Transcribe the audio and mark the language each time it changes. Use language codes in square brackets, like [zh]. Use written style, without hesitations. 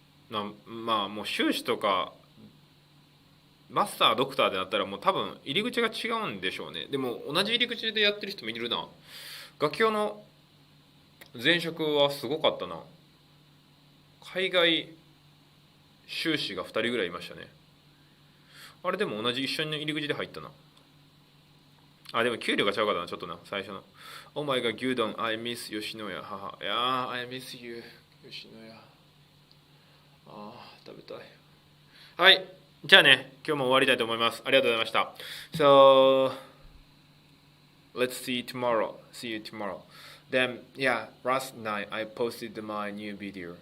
[ja] もう修士とかマスタードクターでなったらもう多分入り口が違うんでしょうね。でも同じ入り口でやってる人もいるな。ガキオの前職はすごかったな。海外修士が2人ぐらいいましたね。あれでも同じ一緒の入り口で入ったな。でも給料が違うかったな、ちょっとな、最初の。 [en] Oh my god, 牛丼 I miss 吉野家。 [ja] 母。 [en] I miss you 吉野家。 [ja] 食べたい。はい。じゃあね、今日も終わりたいと思います。ありがとうございました。 [en] So, let's see you tomorrow. See you tomorrow. Then, yeah, last night I posted my new video.